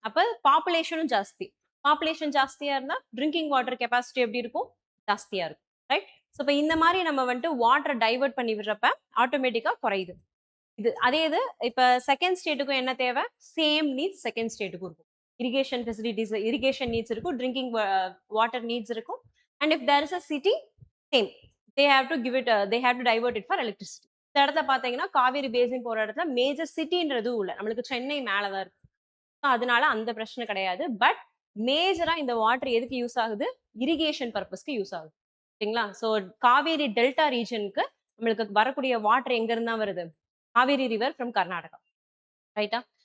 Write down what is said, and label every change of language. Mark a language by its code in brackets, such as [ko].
[ta] அப்ப பாப்புலேஷனும் ஜாஸ்தி. பாப்புலேஷன் ஜாஸ்தியா இருந்தா ட்ரிங்கிங் வாட்டர் கெப்பாசிட்டி எப்படி இருக்கும், ஜாஸ்தியா இருக்கும். ரைட். ஸோ இப்போ இந்த மாதிரி நம்ம வந்துட்டு வாட்டர் டைவர்ட் பண்ணி விடுறப்ப ஆட்டோமேட்டிக்கா குறையுது. அதே இது இப்ப செகண்ட் ஸ்டேட்டுக்கும் என்ன தேவை, சேம் நீட்ஸ் செகண்ட் ஸ்டேட்டுக்கும் இருக்கும். இரிகேஷன் ஃபெசிலிட்டிஸ், இரிகேஷன் நீட்ஸ் இருக்கும், ட்ரிங்கிங் வாட்டர் நீட்ஸ் இருக்கும். [en] And if there is a city, same they have to give it they have to divert it for electricity. [ta] இந்த இடத்துல பாத்தீங்கன்னா காவேரி பேசின் போற இடத்துல மேஜர் சிட்டின்றது இல்ல, நம்மளுக்கு சென்னை மேலதான் இருக்கு. அதனால அந்த பிரச்சனை கிடையாது. பட் மேஜரா இந்த வாட்டர் எதுக்கு யூஸ் ஆகுது, இரிகேஷன் பர்பஸ்க்கு யூஸ் ஆகுது. சரிங்களா? ஸோ காவேரி டெல்டா ரீஜனுக்கு நம்மளுக்கு வரக்கூடிய வாட்டர் எங்க இருந்தா வருது, காவேரி ரிவர் ஃப்ரம் கர்நாடகா. ரைட்டா?